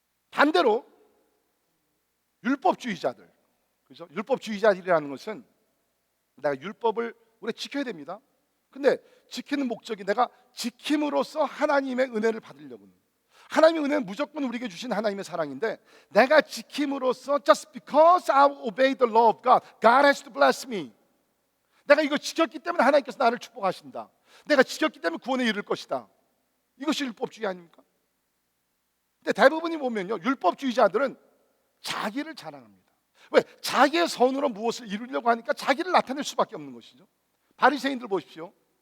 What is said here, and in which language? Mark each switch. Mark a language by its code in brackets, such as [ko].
[ko] 반대로 율법주의자들, 그죠? 율법주의자들이라는 것은 내가 율법을 우리가 지켜야 됩니다. 근데 지키는 목적이 내가 지킴으로써 하나님의 은혜를 받으려고 합니다. 하나님의 은혜는 무조건 우리에게 주신 하나님의 사랑인데 내가 지킴으로써 [en] just because I obey the law of God, God has to bless me. [ko] 내가 이거 지켰기 때문에 하나님께서 나를 축복하신다. 내가 지켰기 때문에 구원에 이를 것이다. 이것이 율법주의 아닙니까? 근데 대부분이 보면요, 율법주의자들은 자기를 자랑합니다. 왜? 자기의 선으로 무엇을 이루려고 하니까 자기를 나타낼 수밖에 없는 것이죠. 바리새인들 보십시오.